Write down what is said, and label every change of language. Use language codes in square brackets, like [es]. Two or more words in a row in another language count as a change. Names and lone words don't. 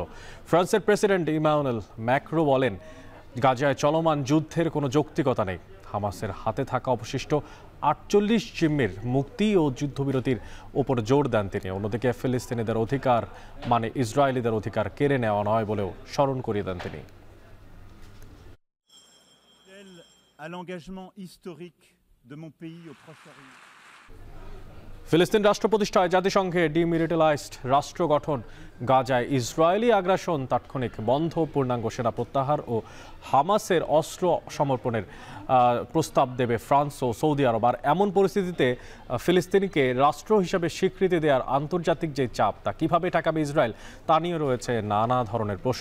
[bn] ফ্রান্সের প্রেসিডেন্ট ইমানুয়েল ম্যাক্রো বলেন, গাজায় চলমান যুদ্ধের কোনো যৌক্তিকতা নেই। হামাসের হাতে থাকা অবশিষ্ট 48 জিম্মির মুক্তি ও যুদ্ধবিরতির ওপর জোর দেন তিনি। অন্যদিকে ফিলিস্তিনিদের অধিকার মানে ইসরায়েলিদের অধিকার কেড়ে নেওয়া নয় বলেও স্মরণ করিয়ে দেন তিনি। [fr] à l'engagement historique de mon pays au Proche-Orient. [bn] ফিলিস্তিন রাষ্ট্র প্রতিষ্ঠায় জাতিসংঘে ডিমিলিটারাইজড রাষ্ট্র গঠন, গাজায় ইসরায়েলি আগ্রাসন তাৎক্ষণিক বন্ধ, পূর্ণাঙ্গ সেনা প্রত্যাহার ও হামাসের অস্ত্র সমর্পণের প্রস্তাব দেবে ফ্রান্স ও সৌদি আরব। আর এমন পরিস্থিতিতে ফিলিস্তিনিকে রাষ্ট্র হিসেবে স্বীকৃতি দেওয়ার আন্তর্জাতিক যে চাপ তা কীভাবে ঠেকাবে ইসরায়েল তা নিয়ে রয়েছে নানা ধরনের প্রশ্ন।